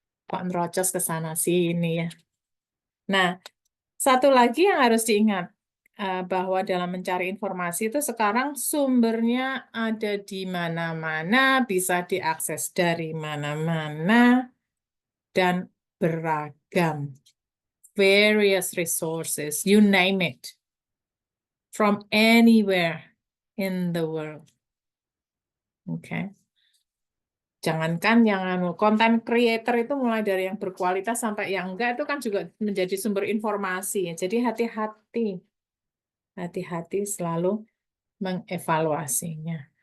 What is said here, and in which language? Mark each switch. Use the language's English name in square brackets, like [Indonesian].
[Indonesian] Kok nerocos ke sana sini ya. Nah, satu lagi yang harus diingat bahwa dalam mencari informasi itu sekarang sumbernya ada di mana-mana, bisa diakses dari mana-mana, dan beragam. [English] Various resources, you name it, from anywhere in the world. Oke. [Indonesian] Jangankan yang content creator itu mulai dari yang berkualitas sampai yang enggak itu kan juga menjadi sumber informasi. Jadi hati-hati. Hati-hati selalu mengevaluasinya.